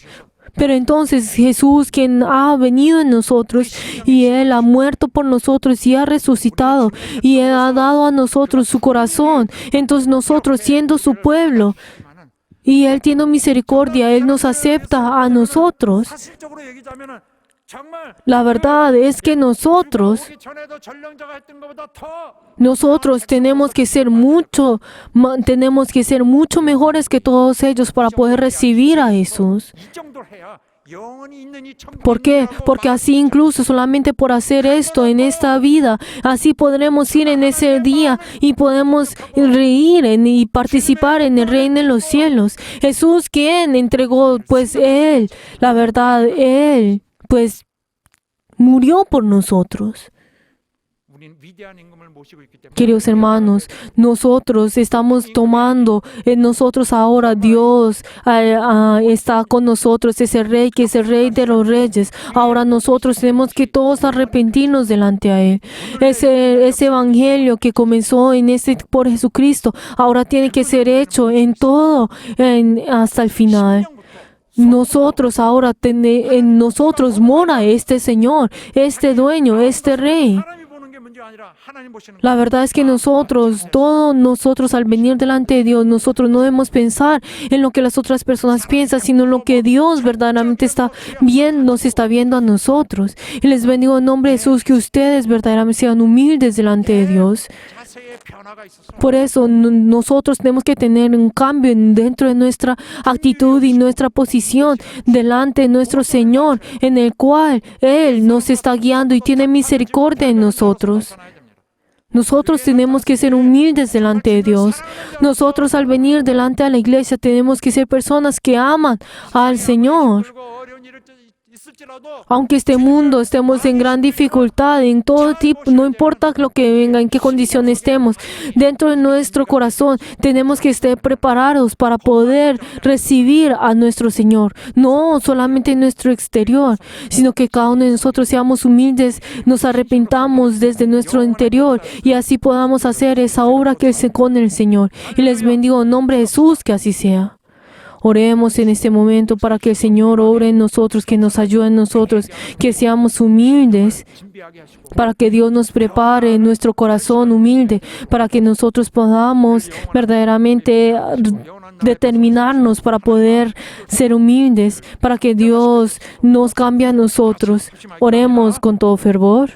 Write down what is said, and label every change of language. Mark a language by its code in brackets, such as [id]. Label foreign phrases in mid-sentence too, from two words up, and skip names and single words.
[es] Pero entonces Jesús, quien ha venido en nosotros y Él ha muerto por nosotros y ha resucitado y Él ha dado a nosotros su corazón, entonces nosotros siendo su pueblo y Él tiene misericordia, Él nos acepta a nosotros. [ko] 사실적으로 얘기하자면은 정말 [es] La verdad es que nosotros [ko] 오기 전에도 전령자가 했던 것보다 더 [es] tenemos que ser mucho mejores que todos ellos para poder recibir a Jesús. [ko] 이 정도 해야 영원히 있는 이 천국에 [es] ¿Por qué? Porque así incluso solamente por hacer esto en esta vida, así podremos ir en ese día y podemos reír y participar en el reino de los cielos. Jesús, quien entregó, pues Él, la verdad, Él, pues murió por nosotros. [ko] 우리는 위대한 임금을 모시고 있기 때문에 [es] Queridos hermanos, nosotros estamos tomando en nosotros ahora Dios está con nosotros, ese rey que es el rey de los reyes. Ahora nosotros tenemos que todos arrepentirnos delante a Él. Ese evangelio que comenzó por Jesucristo, ahora tiene que ser hecho en todo, hasta el final. Nosotros ahora, en nosotros mora este Señor, este dueño, este rey. [ko] 사람이 보는 게 문제가 아니라 하나님 보시는 [es] La verdad es que todos nosotros al venir delante de Dios, nosotros no debemos pensar en lo que las otras personas piensan, sino en lo que Dios verdaderamente nos está viendo a nosotros. Y les bendigo en nombre de Jesús que ustedes verdaderamente sean humildes delante de Dios. [ko] 자세의 변화가 있어서 [es] Por eso nosotros tenemos que tener un cambio dentro de nuestra actitud y nuestra posición delante de nuestro Señor, en el cual Él nos está guiando y tiene misericordia en nosotros. [ko] 벗어나야 됩니다. [es] Nosotros tenemos que ser humildes delante de Dios. Nosotros al venir delante de la iglesia tenemos que ser personas que aman al Señor. [ko] 힘들고 어려운 일이 있을지라도 [es] Aunque este mundo estemos en gran dificultad, en todo tipo, no importa lo que venga, en qué condición estemos, dentro de nuestro corazón tenemos que estar preparados para poder recibir a nuestro Señor. No solamente en nuestro exterior, sino que cada uno de nosotros seamos humildes, nos arrepentamos desde nuestro interior y así podamos hacer esa obra que es con el Señor. Y les bendigo en nombre de Jesús, que así sea. Oremos en este momento para que el Señor obre en nosotros, que nos ayude en nosotros, que seamos humildes, [ko] 준비하게 하시고 [es] para que Dios nos prepare nuestro corazón humilde, para que nosotros podamos verdaderamente determinarnos para poder ser humildes, para que Dios nos cambie a nosotros. Oremos con todo fervor.